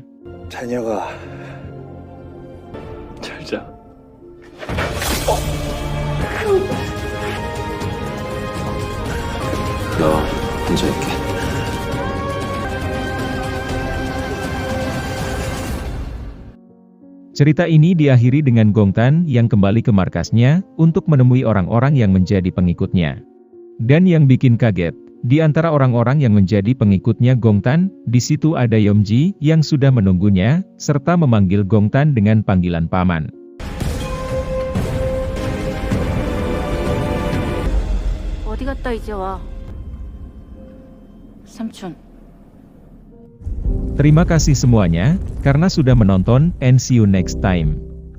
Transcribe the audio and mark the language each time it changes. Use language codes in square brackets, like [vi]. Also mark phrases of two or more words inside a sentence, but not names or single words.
[ko] 자녀가 잘 자. 너 혼자 있게. [id] Cerita ini diakhiri dengan Gong Tan yang kembali ke markasnya, untuk menemui orang-orang yang menjadi pengikutnya. Dan yang bikin kaget, di antara orang-orang yang menjadi pengikutnya Gong Tan, di situ ada Yomji yang sudah menunggunya, serta memanggil Gong Tan dengan panggilan paman. [ko] 어디 갔다 이제 와? 삼촌. [id] Terima kasih semuanya, karena sudah menonton, [en] and see you next time.